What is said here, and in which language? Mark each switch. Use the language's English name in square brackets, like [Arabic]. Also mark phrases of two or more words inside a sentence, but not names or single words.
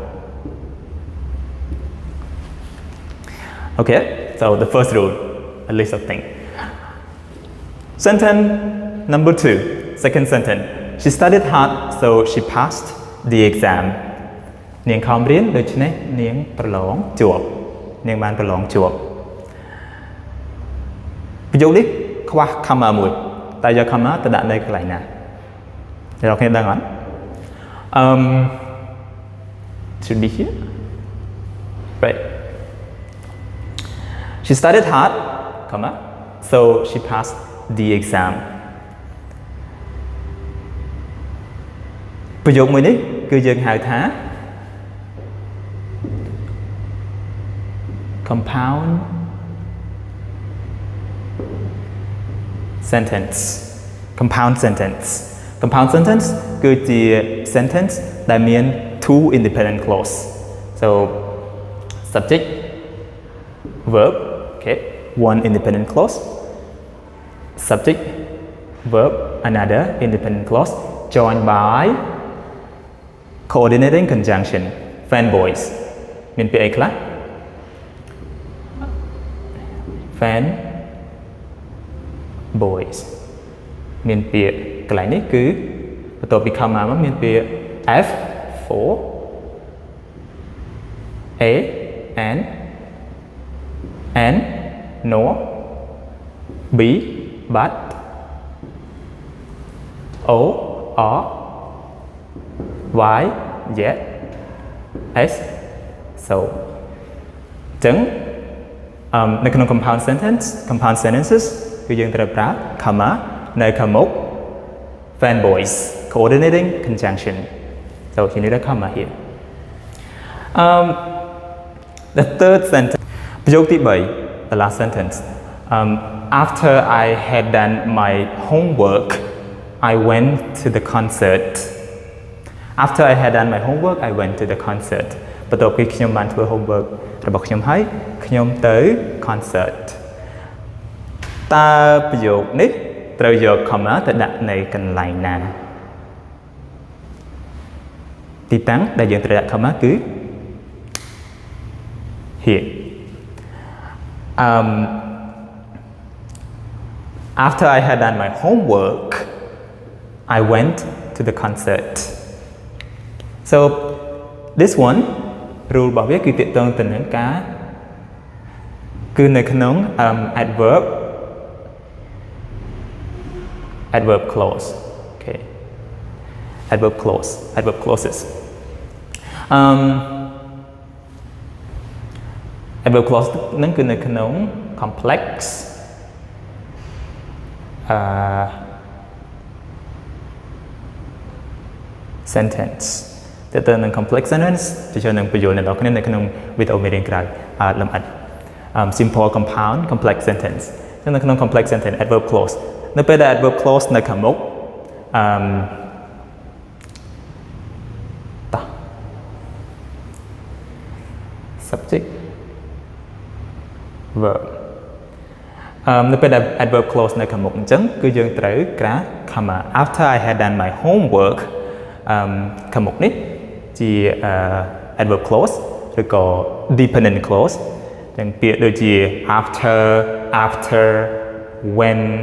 [English] okay so the first rule a list of things sentence number 2 second sentence She studied hard so she passed the exam [Khmer] នាងខំរៀនដូច្នេះនាងប្រឡងជាប់នាងបានប្រឡងជាប់ ប្រយោគនេះខ្វះ comma មួយតែយក comma ទៅដាក់នៅកន្លែងណាអ្នកនរគ្នាដឹងអត់ [English] should be here right She studied hard comma so she passed the exam [Khmer] ប្រយោគមួយនេះគឺយើងហៅថា [English] compound sentence [Khmer] compound [English] sentence compound sentence គឺជា sentence [Khmer] ដែលមាន [English] two independent clause so subject verb okay one independent clause subject verb another independent clause joined by coordinating conjunction fanboys [Khmer] មានពាក្យអីខ្លះ [English] fan boys [Khmer] មានពាក្យកន្លែងនេះគឺបន្ទាប់ពី comma មកមានពាក្យ [English] F for A and nor B but O or Y yet S so [Khmer] អញ្ចឹងនៅក្នុង [English] compound sentences [Khmer] គឺយើងត្រូវប្រើ comma នៅខាងមុខ [English] fanboys coordinating conjunction so you need a comma here the third sentence [Khmer] ប្រយោគទី3 [English] the last sentence After I had done my homework I went to the concert After I had done my homework I went to the concert [Khmer] បន្ទាប់ពីខ្ញុំបានធ្វើ homework របស់ខ្ញុំហើយខ្ញុំទៅ concert តើប្រយោគនេះត្រូវយក comma ទៅដាក់នៅកន្លែងណា ទីតាំងដែលយើងត្រូវដាក់ comma គឺ [English] here After I had done my homework I went to the concert So this one rule [Khmer] របស់វាគឺទាក់ទងទៅនឹងការគឺនៅក្នុង [English] adverb clause okay adverb clauses adverb clause [Khmer] ហ្នឹងគឺនៅក្នុង [English] complex [Khmer] sentence ទៅទៅនឹង [English] complex sentence [Khmer] ទៅចូលនឹងប្រយោគអ្នកនរគ្នានៅក្នុងវីដេអូមេរៀនក្រោយលម្អិត [English] simple compound complex sentence [Khmer] ចឹងនៅក្នុង [English] complex sentence adverb clause [Khmer] នៅពេលដែល [English] adverb clause [Khmer] នៅខាងមុខ subject verb នៅពេលដែល [English] adverb clause [Khmer] នៅខាងមុខអញ្ចឹងគឺយើងត្រូវក្រា comma [English] after I had done my homework [Khmer] ខាងមុខនេះជា [English] adverb clause [Khmer] ឬក៏ [English] dependent clause [Khmer] ទាំងពាក្យដូចជា [English] after when